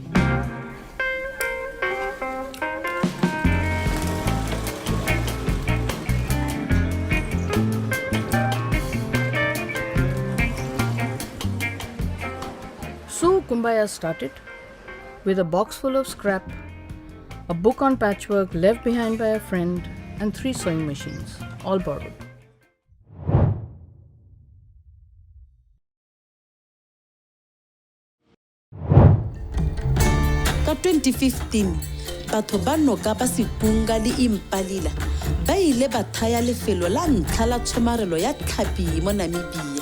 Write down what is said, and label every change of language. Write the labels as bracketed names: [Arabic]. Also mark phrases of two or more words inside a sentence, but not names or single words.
[English] So Kumbaya started with a box full of scrap, a book on patchwork left behind by a friend, and 3 sewing machines, all borrowed. [Tswana] Ka 2015, batho ba noka ba Sekunga le Impalila ba ile ba thaya lefelo la ntlha la tshomarelo ya tlhapi mo Namibia.